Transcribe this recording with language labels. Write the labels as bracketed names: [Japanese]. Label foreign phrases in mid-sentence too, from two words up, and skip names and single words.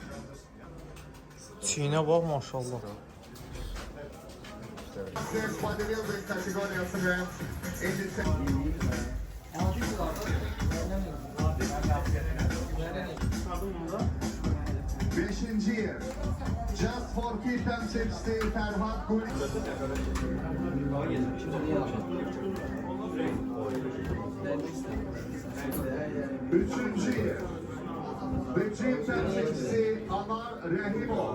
[Azerbaijani] Çiynə bax maşallah. [Turkish] Monsters Bodybuilding kategorisine beşinci yer. Just for Kid temsilcisi Ferhat Gül. Üçüncü yer. The Gym temsilcisi Anar Rahimov.